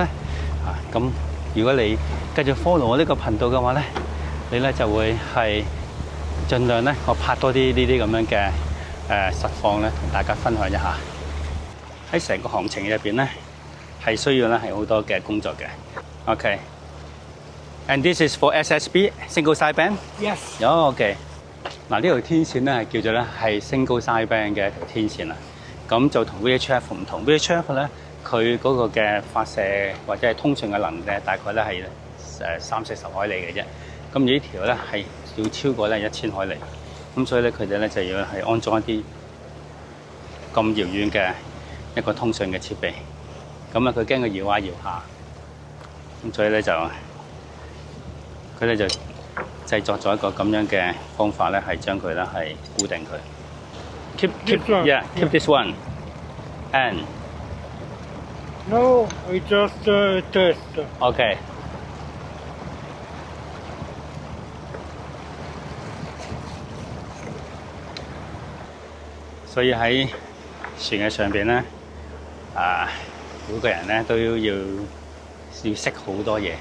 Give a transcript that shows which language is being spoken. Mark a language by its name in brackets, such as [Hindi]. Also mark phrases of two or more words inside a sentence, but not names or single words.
[Cantonese] 咁如果你繼續 follow 我呢個頻道嘅話咧，你咧就會係盡量咧，我拍多啲呢啲咁樣嘅實況咧，同大家分享一下。喺成個行程入邊咧，係需要咧係好多嘅工作嘅。OK。 [English] And this is for SSB single sideband. Yes. [Cantonese] OK。嗱，呢條天線咧係叫做咧係 [English] single sideband [Cantonese] 嘅一條天線啦。咁就同 VHF 唔同 ，VHF 咧佢嗰個嘅發射或者係通訊嘅能力咧，大概咧係30-40海里嘅啫。咁呢條咧係要超過咧1000海里。咁所以咧佢哋咧就要係安裝一啲咁遙遠嘅一個通訊嘅設備。咁啊，佢驚佢搖下搖下，咁所以咧就佢哋就製作咗一個咁樣嘅方法咧，係將佢咧係固定佢。 [English] Keep this one. And No, we just test. [Cantonese] OK。所以喺船嘅上邊咧，每個人咧都要識好多嘢。